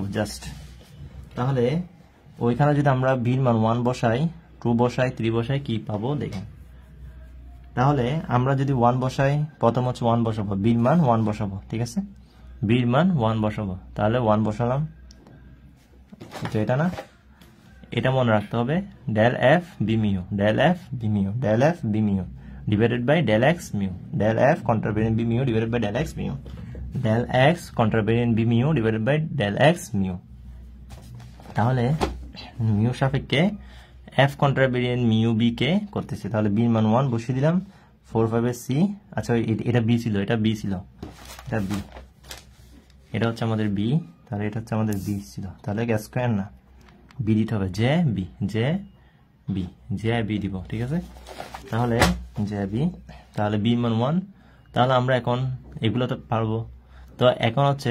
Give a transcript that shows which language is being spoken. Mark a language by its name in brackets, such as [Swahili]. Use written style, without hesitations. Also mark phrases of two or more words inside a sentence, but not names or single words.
[Bangla] জাস্ট তাহলে ওইখানে যদি আমরা b এর মান 1 বসাই 2 বসাই 3 বসাই কি পাবো দেখেন তাহলে আমরা যদি 1 বসাই প্রথম হচ্ছে 1 বসাবো b এর মান 1 বসাবো ঠিক আছে b এর মান 1 বসাবো তাহলে 1 বসালাম তো এটা না এটা মনে রাখতে হবে [English] del f b mu divided by del x mu del f contravariant b mu divided by del x mu del x contravariant b mu divided by del x mu [Bangla] তাহলে mu সাপেক্ষে f contravariant mu b কে করতেছে তাহলে b এর মান 1 বসিয়ে দিলাম 4 5 এর c আচ্ছা এটা b ছিল এটা b এটা হচ্ছে আমাদের b তাহলে এটা হচ্ছে আমাদের b ছিল তাহলে স্কয়ার না b দিতে হবে j b দিব ঠিক আছে তাহলে j b তাহলে b মান 1 তাহলে আমরা এখন এগুলো তো পারবো তো এখন হচ্ছে